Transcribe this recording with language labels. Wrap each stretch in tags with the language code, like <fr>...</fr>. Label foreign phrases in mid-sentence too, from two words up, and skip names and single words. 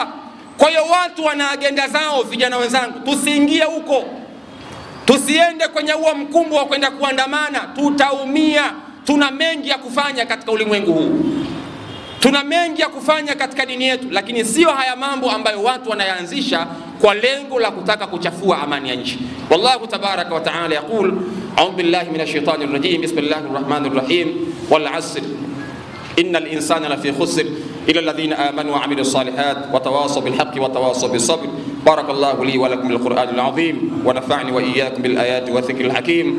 <sw>Kwa hiyo watu wana agenda zao. Vijana wenzangu, tusiingie huko, tusiende kwenye huo mkumbo wa kwenda kuandamana, tutaumia. Tuna mengi ya kufanya katika ulimwengu huu, tuna mengi ya kufanya katika dini yetu, lakini sio haya mambo ambayo watu wanayaanzisha kwa lengo la kutaka kuchafua amani ya nchi.</sw> <ar>والله تبارك وتعالى يقول أعوذ بالله من الشيطان الرجيم بسم الله الرحمن الرحيم والعصر إن الإنسان لفي خسر إلا الذين آمنوا وعملوا الصالحات وتواصوا بالحق وتواصوا بالصبر. بارك الله لي ولكم بالقرآن العظيم ونفعني وإياكم بالآيات والذكر الحكيم.</ar>